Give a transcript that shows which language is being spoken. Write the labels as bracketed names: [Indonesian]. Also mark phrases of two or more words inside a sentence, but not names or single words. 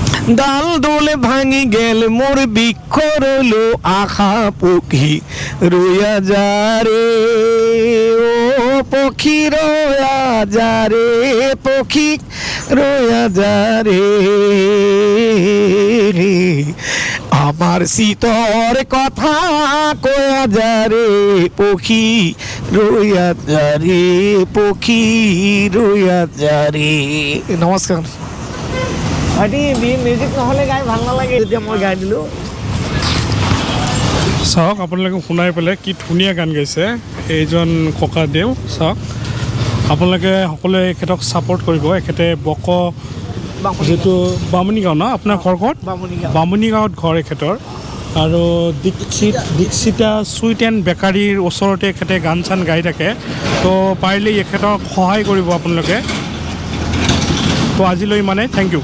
[Rangpuri] ডাল দোলে ভাঙি গেল মোর বৃক্ষ রইল আশা পক্ষী রইয়া যারে ও পক্ষী রইয়া যারে পক্ষী রইয়া যারে আমার শীতর কথা কয়া যারে পক্ষী রইয়া যারে পক্ষী ৰৈয়া যাৰে [Assamese] নমস্কাৰ ভাইটি মিউজিক নহ'লে গাই ভাল নালাগে এতিয়া মই গাই দিলোঁ চাওক আপোনালোকে শুনাই পেলাই কি ধুনীয়া গান গাইছে এইজন ককাদেউ চাওক আপোনালোকে সকলোৱে এখেতক ছাপোৰ্ট কৰিব এখেতে যিটো বামুণীগাঁও ন আপোনাৰ ঘৰ ক'ত বামুণীগাঁৱত ঘৰ এখেতৰ আৰু দীক্ষিতা চুইট এণ্ড বেকাৰীৰ ওচৰতে এখেতে গান চান গাই থাকে তো পাৰিলে এখেতক সহায় কৰিব আপোনালোকে তো আজিলৈ ইমানে [English] thank you